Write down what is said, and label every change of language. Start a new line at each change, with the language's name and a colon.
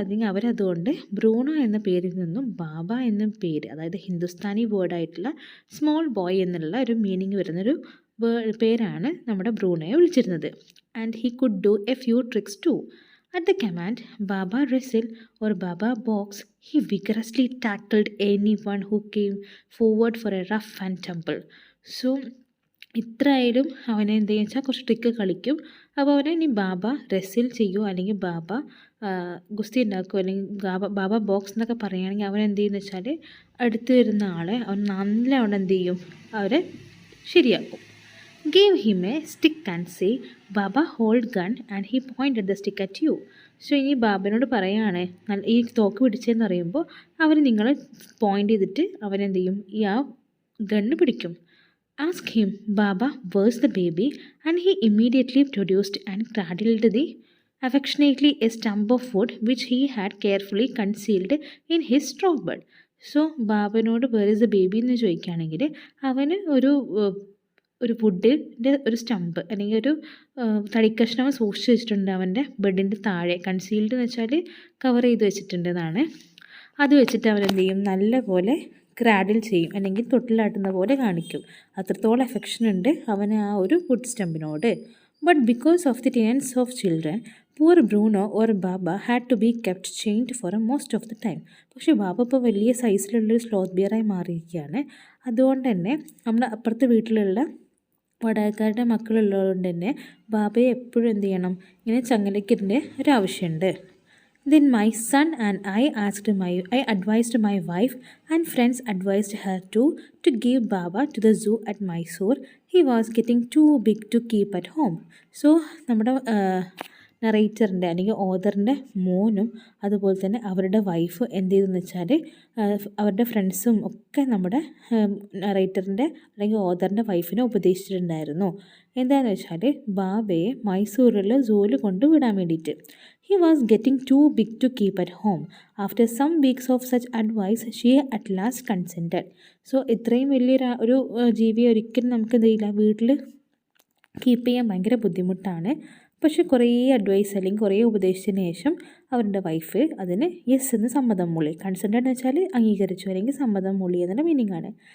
Malayalam: അവരതുകൊണ്ട് Bruno എന്ന പേരിൽ നിന്നും ബാബ എന്ന പേര്, അതായത് ഹിന്ദുസ്ഥാനി വേർഡായിട്ടുള്ള സ്മോൾ ബോയ് എന്നുള്ള ഒരു മീനിങ് വരുന്നൊരു പേരാണ് നമ്മുടെ ബ്രൂണോയെ വിളിച്ചിരുന്നത്.
English: And he could do a few tricks too. At the command Baba Wrestle or Baba Box, he vigorously tackled anyone who came forward for a rough and tumble.
Malayalam: So ഇത്രയായാലും അവനെ എന്തെന്ന് വെച്ചാൽ കുറച്ച് ട്രിക്ക് കളിക്കും. അപ്പോൾ അവനെ ഇനി ബാബ റെസിൽ ചെയ്യുമോ അല്ലെങ്കിൽ ബാബ ഗുസ്തി ഉണ്ടാക്കുമോ അല്ലെങ്കിൽ ബാബ ബോക്സ് എന്നൊക്കെ പറയുകയാണെങ്കിൽ അവൻ എന്ത് ചെയ്യുമെന്ന് വെച്ചാൽ അടുത്ത് വരുന്ന ആളെ അവൻ നല്ലവണ്ണം എന്ത് ചെയ്യും, അവരെ ശരിയാക്കും.
English: Gave him a stick and say, Baba hold gun, and he pointed the stick at you.
Malayalam: So ഇനി ബാബനോട് പറയാണ് ഈ തോക്ക് പിടിച്ചതെന്ന് പറയുമ്പോൾ അവർ നിങ്ങളെ പോയിൻ്റ് ചെയ്തിട്ട് അവനെന്ത് ചെയ്യും, ഈ ആ ഗണ്ണ് പിടിക്കും.
English: Ask him, Baba, where's the baby? And he immediately produced and cradled the affectionately a stump of wood which he had carefully concealed in his straw bed.
Malayalam: So ബാബനോട്
English: where is the baby
Malayalam: എന്ന് ചോദിക്കുകയാണെങ്കിൽ അവന് ഒരു വുഡിൻ്റെ ഒരു stump അല്ലെങ്കിൽ ഒരു തടിക്കഷ്ണം സൂക്ഷിച്ച് വെച്ചിട്ടുണ്ട് അവൻ്റെ ബെഡിൻ്റെ താഴെ. കൺസീൽഡ് എന്ന് വെച്ചാൽ കവർ ചെയ്ത് വെച്ചിട്ടുണ്ടെന്നാണ്. അത് വെച്ചിട്ട് അവനെന്ത് ചെയ്യും, നല്ല പോലെ ക്രാഡിൽ ചെയ്യും അല്ലെങ്കിൽ തൊട്ടിലാട്ടുന്ന പോലെ കാണിക്കും. അത്രത്തോളം അഫെക്ഷൻ ഉണ്ട് അവന് ആ ഒരു would സ്റ്റമ്പിനോട്.
English: But because of the tens of children, poor Bruno or Baba had to be kept chained for most of the time.
Malayalam: പക്ഷേ ബാബ ഇപ്പോൾ വലിയ സൈസിലുള്ളൊരു സ്ലോത്ത് ബിയറായി മാറിയിരിക്കുകയാണ്. അതുകൊണ്ട് തന്നെ നമ്മുടെ അപ്പുറത്തെ വീട്ടിലുള്ള വടകക്കാരുടെ മക്കളുള്ളതുകൊണ്ട് തന്നെ ബാബയെ എപ്പോഴും എന്ത് ചെയ്യണം, ഇങ്ങനെ ചങ്ങലക്കിൻ്റെ ഒരാവശ്യമുണ്ട്.
English: Then my son and I advised my wife and friends advised her to give Baba to the zoo at Mysore. He was getting too big to keep at home.
Malayalam: So നമ്മുടെ നറേറ്ററിൻ്റെ അല്ലെങ്കിൽ ഓതറിൻ്റെ മോനും അതുപോലെ തന്നെ അവരുടെ വൈഫ് എന്ത് ചെയ്തെന്ന് വെച്ചാൽ അവരുടെ ഫ്രണ്ട്സും ഒക്കെ നമ്മുടെ നറേറ്ററിൻ്റെ അല്ലെങ്കിൽ ഓതറിൻ്റെ വൈഫിനെ ഉപദേശിച്ചിട്ടുണ്ടായിരുന്നു. എന്താണെന്ന് വെച്ചാൽ ബാബയെ മൈസൂരിൽ സൂവിൽ കൊണ്ടുവിടാൻ വേണ്ടിയിട്ട്.
English: He was getting too big to keep at home. After some weeks of such advice, she at last consented.
Malayalam: So ഇത്രയും വലിയൊരു ജീവിയെ ഒരിക്കലും നമുക്ക് എന്ത് ചെയ്യില്ല, വീട്ടിൽ കീപ്പ് ചെയ്യാൻ ഭയങ്കര ബുദ്ധിമുട്ടാണ്. പക്ഷെ കുറേ അഡ്വൈസ് അല്ലെങ്കിൽ കുറേ ഉപദേശത്തിന് ശേഷം അവരുടെ വൈഫ് അതിന് യെസ് എന്ന് സമ്മതം മൂളി. കൺസെൻറ്റഡ് എന്ന് വെച്ചാൽ അംഗീകരിച്ചു അല്ലെങ്കിൽ സമ്മതം മൂളി എന്നുള്ള മീനിങ് ആണ്.